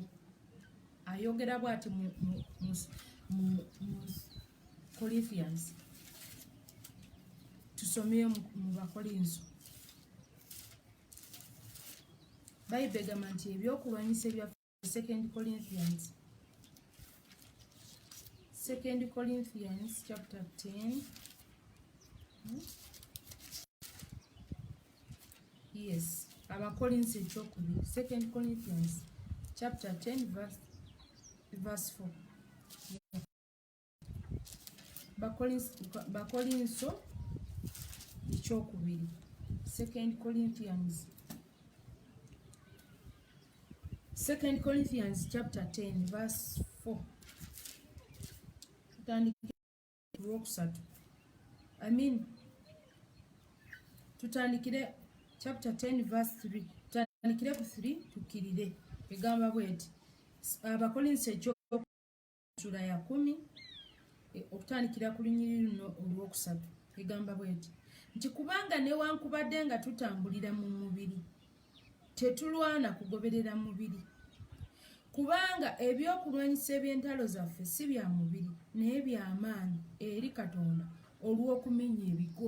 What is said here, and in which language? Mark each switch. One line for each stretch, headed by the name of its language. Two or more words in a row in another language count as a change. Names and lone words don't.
Ganda: Ayogera bw'ati mu Corinthians. Tusomeyo mu Bakolinso. Bayibuli egamba nti ebyokulwanyisa byaffe,
English: 2 Corinthians chapter 10.
Ganda: Yes, Abakolinso ekyokubiri,
English: 2 Corinthians chapter 10 verse 4.
Ganda: Bakolinso ekyokubiri,
English: 2 Corinthians chapter 10 verse 4.
Ganda: Tutandikire
English: chapter 10 verse 3.
Ganda: Tutandikire ku 3 tukirire. Egamba bweti. Abakolinso ekyokubiri ya 10 okutandikira ku lunyiriri luno olwokusatu. Egamba bweti nti kubanga newankubadde nga tutambulira mu mubiri, tetulwana kugoberera mubiri, kubanga ebyokulwanyisa eby'entalo zaffe si bya mubiri naye by'amaanyi eri Katonda olw'okumenya ebigo.